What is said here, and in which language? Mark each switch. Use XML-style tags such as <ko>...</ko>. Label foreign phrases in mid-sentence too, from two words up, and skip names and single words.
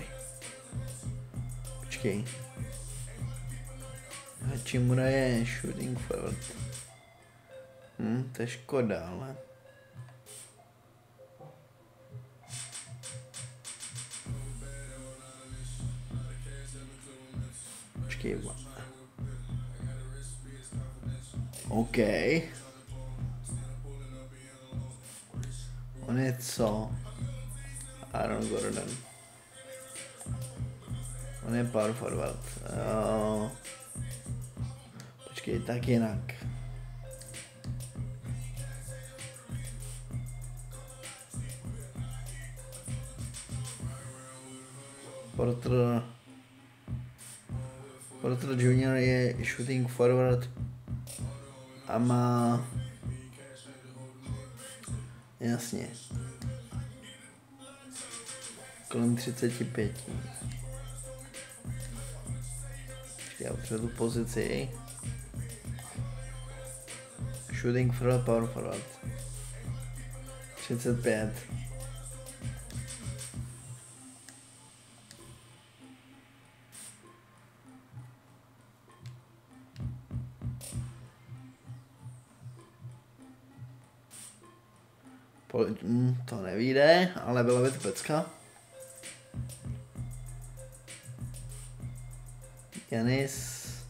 <cs>Počkej. Hachimura je</cs> <en>shooting forward.</en> <cs>To je škoda, ale. Počkej. OK. On je co? Aaron Gordon. On je</cs> <en>power forward.</en> <cs>Počkej, tak jinak. Porter Junior je</cs> <en>shooting forward</en> <cs>a má... Jasně. Kolem 35. Já potřebuji tu pozici.</cs> <en>Shooting forward, power forward.</en> <cs>35. To nevíde, ale byla by to pecka. Janis.</cs>